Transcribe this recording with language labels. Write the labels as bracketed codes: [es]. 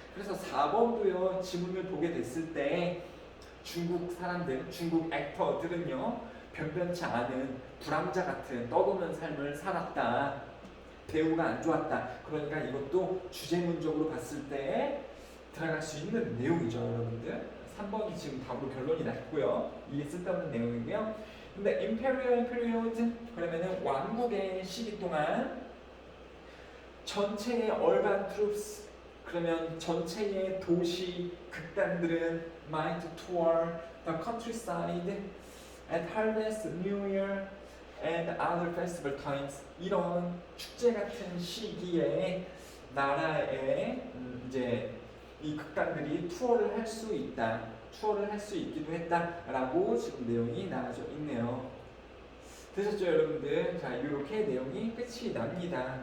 [ko] 그래서 4번도요 지문을 보게 됐을 때 중국 사람들, 중국 액터들은요 변변치 않은 불황자 같은 떠도는 삶을 살았다. 배우가 안 좋았다. 그러니까 이것도 주제문적으로 봤을 때 들어갈 수 있는 내용이죠, 여러분들. 3번이 지금 답으로 결론이 났고요. 이게 쓸데없는 내용이고요. 근데 [en] imperial period [ko] 그러면은 왕국의 시기 동안 전체의 [en] urban troops, [ko] 그러면 전체의 도시 극단들은 [en] might tour the countryside at harvest, New Year and other festival times. [ko] 이런 축제 같은 시기에 나라에 이제 이 극단들이 투어를 할 수 있다, 투어를 할 수 있기도 했다라고 지금 내용이 나와져 있네요. 되셨죠, 여러분들? 자, 이렇게 내용이 끝이 납니다.